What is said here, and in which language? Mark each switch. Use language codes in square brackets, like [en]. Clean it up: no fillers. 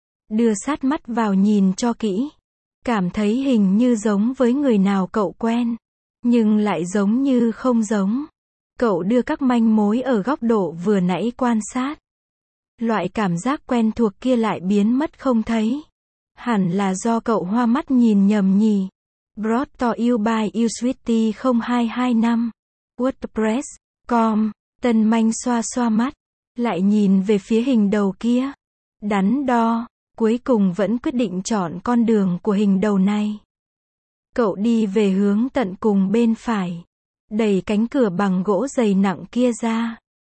[vi] Đưa sát mắt vào nhìn cho kỹ. Cảm thấy hình như giống với người nào cậu quen, nhưng lại giống như không giống. Cậu đưa các manh mối ở góc độ vừa nãy quan sát. Loại cảm giác quen thuộc kia lại biến mất không thấy. Hẳn là do cậu hoa mắt nhìn nhầm nhỉ. [en] Brought to you by usweety 0225 wordpress.com. [vi] Tân Manh xoa xoa mắt, lại nhìn về phía hình đầu kia. Đắn đo, cuối cùng vẫn quyết định chọn con đường của hình đầu này. Cậu đi về hướng tận cùng bên phải, đẩy cánh cửa bằng gỗ dày nặng kia ra.